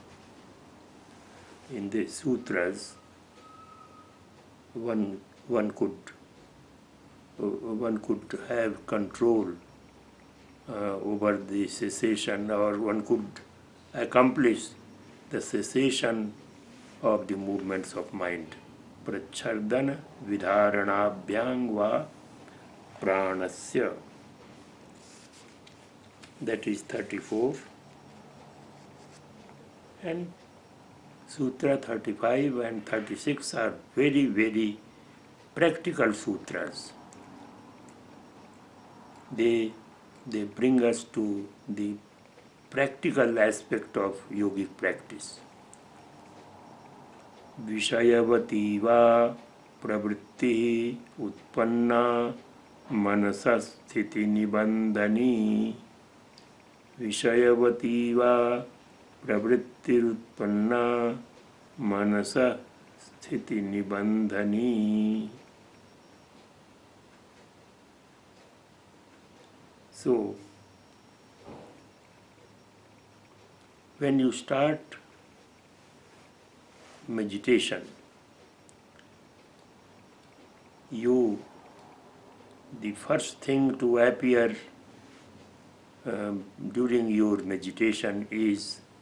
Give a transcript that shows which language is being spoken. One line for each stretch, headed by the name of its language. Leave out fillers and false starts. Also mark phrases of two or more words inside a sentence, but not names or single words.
English: the sutras, one could have control over the cessation, or one could accomplish the cessation of the movements of mind.
Sanskrit: प्रच्छर्दन विधारणाभ्यां वा प्राणस्य.
English: That is 34. And Sutra 35 and 36 are very, very practical sutras. They bring us to the practical aspect of yogic practice.
Sanskrit: विषयवती वा प्रवृत्ति उत्पन्ना मनसा स्थिति निबंधनी विषयवती वा प्रवृत्ति उत्पन्ना मनसा स्थिति निबंधनी.
English: So, when you start meditation, the first thing to appear during your meditation is